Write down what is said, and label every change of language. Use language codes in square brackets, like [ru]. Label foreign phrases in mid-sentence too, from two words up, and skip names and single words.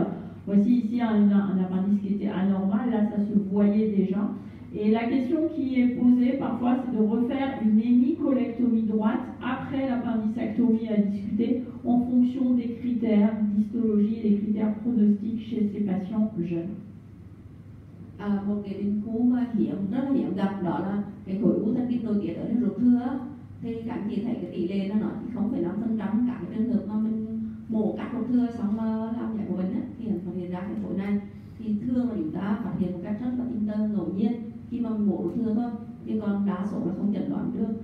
[fr] Voici ici un appendice qui était anormal, là ça se voyait déjà. Et la question qui est posée parfois, c'est de refaire une hémicolectomie droite après l'appendicectomie à discuter en fonction des critères d'histologie et des critères pronostiques chez ces patients jeunes. [vi] Một cái tình huống mà rất là hiếm gặp, đó là cái khối u thần kinh nội tiết ở trên ruột thừa. Thì các anh chị thấy cái tỷ lệ nó chỉ 0,5% các cái trường hợp mà mình mổ cắt ruột thừa xong làm giải của mình thì phát hiện ra cái khối này. Thì thường là chúng ta phát hiện một cách rất là tình cờ ngẫu nhiên khi mà mình mổ ruột thừa thôi, chứ còn đa số là không chẩn đoán được.